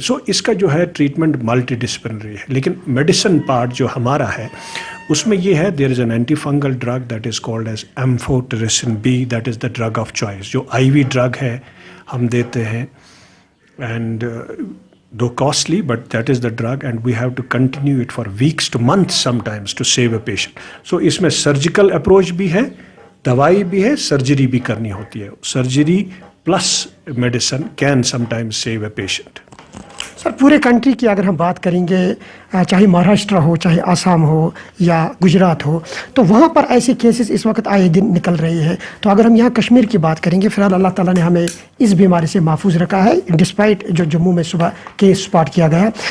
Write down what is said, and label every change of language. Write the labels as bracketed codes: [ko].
[ur] سو اس کا جو ہے ٹریٹمنٹ ملٹی ڈسپلنری ہے. لیکن میڈیسن پارٹ جو ہمارا ہے اس میں یہ ہے, [en] there is an antifungal drug that is called as amphotericin B, that is the drug of choice, [ur] جو IV ڈرگ ہے ہم دیتے ہیں, [en] And though costly, but that is the drug and we have to continue it for weeks to months sometimes to save a patient. [ur] So اس میں surgical approach بھی ہے, دوائی بھی ہے, سرجری بھی کرنی ہوتی ہے. [en] Surgery plus medicine can sometimes save a patient. [ur] سر پورے کنٹری کی اگر ہم بات کریں گے, چاہے مہاراشٹر ہو, چاہے آسام ہو یا گجرات ہو, تو وہاں پر ایسے کیسز اس وقت آئے دن نکل رہے ہیں. تو اگر ہم یہاں کشمیر کی بات کریں گے, فی الحال اللہ تعالیٰ نے ہمیں اس بیماری سے محفوظ رکھا ہے, ڈسپائٹ جو جموں میں صبح کیس سپاٹ کیا گیا.